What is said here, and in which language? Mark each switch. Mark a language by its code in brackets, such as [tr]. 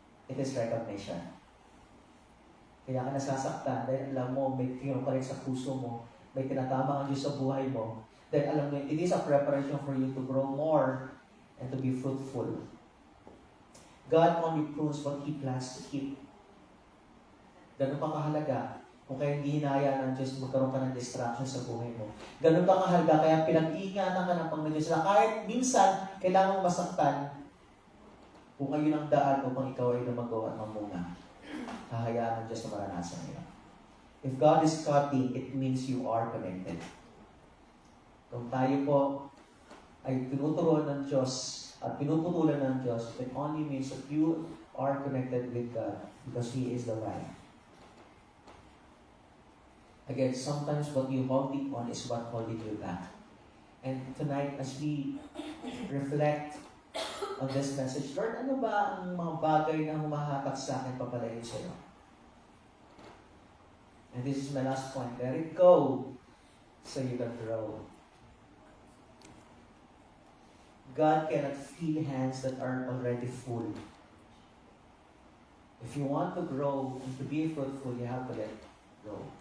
[en] It is recognition. [tl] Kaya ka nasasaktan dahil alam mo, may kinukorek sa puso mo, may tinatama ang Diyos sa buhay mo, dahil alam mo, [en] it is a preparation for you to grow more and to be fruitful. God only prunes what He plans to keep. [tl] Ganun pa kahalaga kung kaya hindi hinaya ng Diyos, magkaroon ka ng distraction sa buhay mo. Ganun pa kahalaga, kaya pinag-iingatan ka ng Panginoon Diyos na kahit minsan kailangan mong masaktan, kung ayun ang daan upang ikaw ay lumagawa at mamunga, hahayaan ng Diyos na maranasan niya. [en] If God is cutting, it means you are connected. [tl] Kung tayo po ay tinuturuan ng Diyos [en] at pinuputulan ng Diyos, it only means that you are connected with God because He is the vine. Again, sometimes what you holding on is what holding you back. And tonight, as we reflect on this message, [tl] Lord, ano ba ang mga bagay na humahatak sa akin papalayo sa iyo? [en] And this is my last point. Let it go so you can grow. God cannot fill hands that are already full. If you want to grow and to be fruitful, you have to let go.